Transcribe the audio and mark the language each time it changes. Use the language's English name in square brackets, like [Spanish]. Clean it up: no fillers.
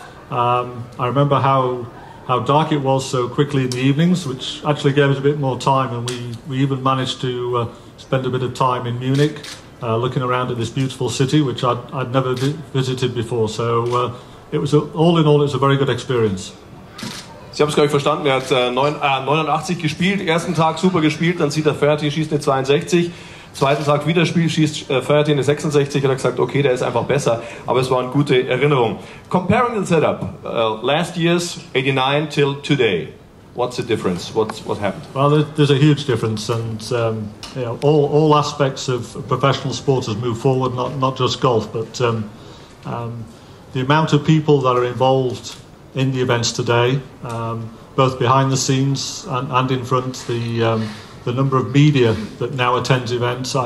[English] I remember how dark it was so quickly in the evenings, which actually gave us a bit more time, and we even managed to spend a bit of time in Munich, looking around at this beautiful city, which I'd never visited before. So it was all in all, it was a very good experience. [German] Sie Sie haben es, glaube ich, verstanden. Er hat 89 gespielt, ersten Tag super gespielt, dann sieht er Fertig, schießt eine 62. Zweiten Tag wieder schießt Fertig eine 66. Hat er gesagt, okay, der ist einfach besser. Aber es war eine gute Erinnerung. [English] Comparing the setup, last year's 89 till today. What's the difference? What happened? Well, there's a huge difference, and you know, all aspects of professional sport has moved forward. Not just golf, but the amount of people that are involved in the events today, both behind the scenes and in front, the number of media that now attends events.